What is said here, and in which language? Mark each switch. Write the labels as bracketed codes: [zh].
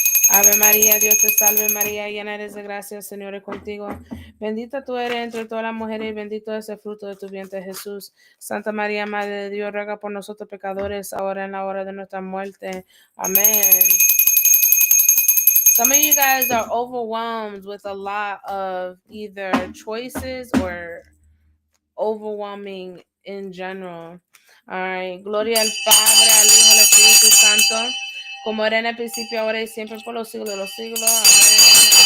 [es] Ave María, Dios te salve María, llena eres de gracia, el Señor es contigo. Bendita tú eres entre todas las mujeres y bendito es el fruto de tu vientre Jesús. Santa María, Madre de Dios, ruega por nosotros pecadores, ahora en la hora de nuestra muerte. Amén. [en] Some of you guys are overwhelmed with a lot of either choices or overwhelming in general. All right. [es] Gloria al Padre, al Hijo, al Espíritu Santo, como era en el principio, ahora y siempre, por los siglos de los siglos.